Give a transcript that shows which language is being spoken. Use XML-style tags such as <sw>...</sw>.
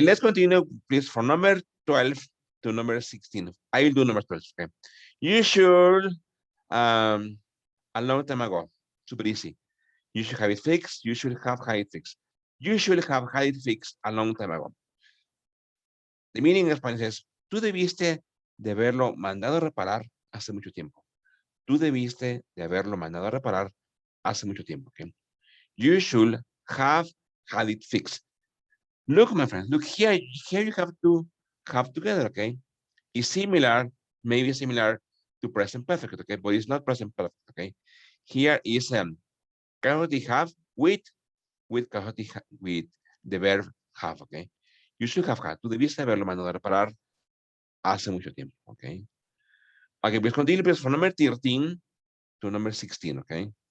<en>Let's continue, please, from number 12 to number 16. I will do number 12. Okay. You should, a long time ago. Super easy. You should have it fixed. You should have had it fixed. You should have had it fixed a long time ago. The meaning</en> <es>en español es, tú debiste de haberlo mandado a reparar hace mucho tiempo. Tú debiste de haberlo mandado a reparar hace mucho tiempo.</es> <en>Okay? You should have had it fixed. Look, my friends, look here. Here you have to have together, okay? It's similar, maybe similar to present perfect, okay? But it's not present perfect, okay? Here is currently have with currently with the verb have, okay? You should have had.</en> <es>Tú debiste haberlo mandado a reparar hace mucho tiempo, okay?</es> <en>Okay, please continue, please, from number 13 to number 16, okay?</en>